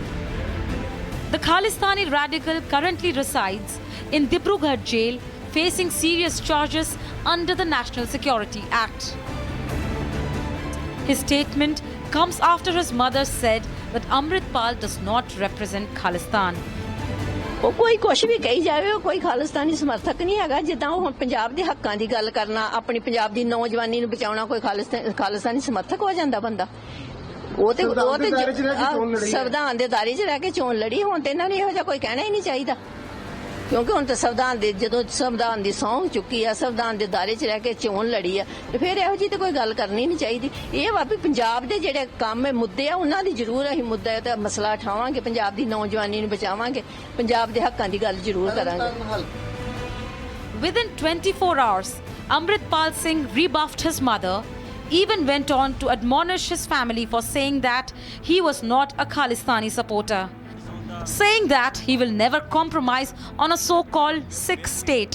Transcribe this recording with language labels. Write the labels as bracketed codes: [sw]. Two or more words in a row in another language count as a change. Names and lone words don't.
[en] The Khalistani radical currently resides in Dibrugarh jail, facing serious charges under the National Security Act. His statement comes after his mother said that Amritpal does not represent Khalistan. [pa] ਕੋਈ ਕੁਝ ਭੀ ਕਹੀ ਜਾਵੇ ਕੋਈ ਖ਼ਾਲਿਸਤਾਨੀ ਸਮਰਥਕ ਨਹੀਂ ਹੈਗਾ ਜਿੱਦਾਂ ਹੁਣ ਪੰਜਾਬ ਦੇ ਹੱਕਾਂ ਦੀ ਗੱਲ ਕਰਨਾ ਅਪਣੀ ਪੰਜਾਬ ਦੀ ਨੌਜਵਾਨੀ ਨੂੰ ਬਚਾਉਣਾ ਕੋਈ ਖ਼ਾਲਿਸਤਾਨੀ ਸਮਰਥਕ ਹੋ ਜਾਂਦਾ ਬੰਦਾ ਉਹ ਤੇ ਸੰਵਿਧਾਨ ਦੇ ਦਾਇਰੇ 'ਚ ਰਹਿ ਕੇ ਚੋਣ ਲੜੀ ਹੁਣ ਤੇ ਇਹਨਾਂ ਨੂੰ ਇਹੋ ਜਿਹਾ ਕੋਈ ਕਹਿਣਾ ਹੀ ਨਹੀਂ ਚਾਹੀਦਾ ਕਿਉਂਕਿ ਹੁਣ ਤਾਂ ਸੰਵਿਧਾਨ ਦੇ ਜਦੋਂ ਸੰਵਿਧਾਨ ਦੀ ਸਹੁੰ ਚੁੱਕੀ ਆ ਸੰਵਿਧਾਨ ਦੇ ਦਾਇਰੇ 'ਚ ਰਹਿ ਕੇ ਚੋਣ ਲੜੀ ਆ ਤੇ ਫਿਰ ਇਹੋ ਜਿਹੀ ਤੇ ਕੋਈ ਗੱਲ ਕਰਨੀ ਨਹੀਂ ਚਾਹੀਦੀ ਇਹ ਵਾ ਵੀ ਪੰਜਾਬ ਦੇ ਜਿਹੜੇ ਕੰਮ ਹੈ ਮੁੱਦੇ ਆ ਉਹਨਾਂ ਦੀ ਜ਼ਰੂਰ ਅਸੀਂ ਮੁੱਦਾ ਤੇ ਮਸਲਾ ਉਠਾਵਾਂਗੇ ਪੰਜਾਬ ਦੀ ਨੌਜਵਾਨੀ ਨੂੰ ਬਚਾਵਾਂਗੇ ਪੰਜਾਬ ਦੇ ਹੱਕਾਂ ਦੀ ਗੱਲ ਜ਼ਰੂਰ ਕਰਾਂਗੇ [en] Within 24 hours, Amritpal Singh rebuffed his mother, even went on to admonish his family for saying that he was not a Khalistani supporter, saying that he will never compromise on a so-called Sikh state.